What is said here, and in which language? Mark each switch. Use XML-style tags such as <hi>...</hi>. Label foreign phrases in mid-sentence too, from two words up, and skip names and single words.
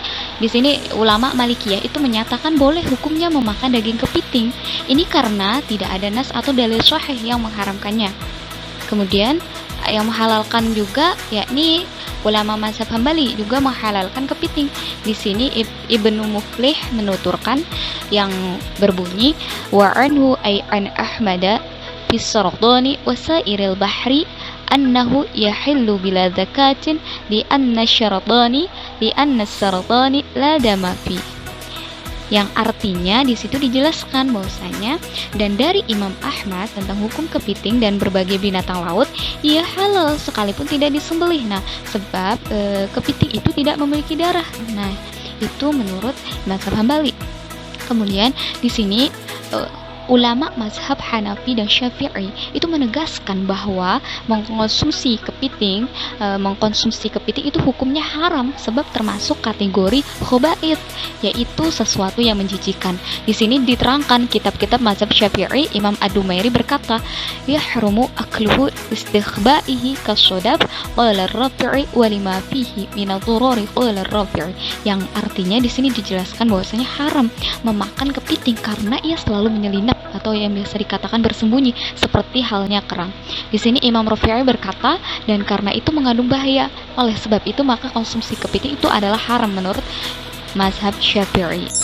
<id>Di sini ulama Malikiyah itu menyatakan boleh hukumnya memakan daging kepiting. Ini karena tidak ada nas atau dalil sahih yang mengharamkannya. Kemudian yang menghalalkan juga yakni ulama mazhab Hambali juga menghalalkan kepiting. Di sini Ibnu Muflih menuturkan yang berbunyi</id> <ar>وعنه أي عن أحمد في السرطان وسائر البحر أنه يحل بلا ذكاة لأن السرطان لا دم في.</ar> <id>Yang artinya di situ dijelaskan bahwasanya dan dari Imam Ahmad tentang hukum kepiting dan berbagai binatang laut ia halal sekalipun tidak disembelih. Nah, sebab kepiting itu tidak memiliki darah. Nah, itu menurut mazhab Hambali. Kemudian di sini ulama mazhab Hanafi dan Syafi'i itu menegaskan bahwa mengkonsumsi kepiting itu hukumnya haram sebab termasuk kategori khaba'ith, yaitu sesuatu yang menjijikan. Di sini diterangkan kitab-kitab mazhab Syafi'i, Imam Ad-Dumairi berkata,</id> <ar>يحرم أكله استخبائه كالصدف قال الرافعي ولما فيه من الضرر قال الرافعي.</ar> <id>Yang artinya di sini dijelaskan bahwasanya haram memakan kepiting karena ia selalu menyelinap atau yang biasa dikatakan bersembunyi seperti halnya kerang. Di sini Imam Rafi'i berkata, dan karena itu mengandung bahaya. Oleh sebab itu maka konsumsi kepiting itu adalah haram menurut mazhab Syafi'i.</id>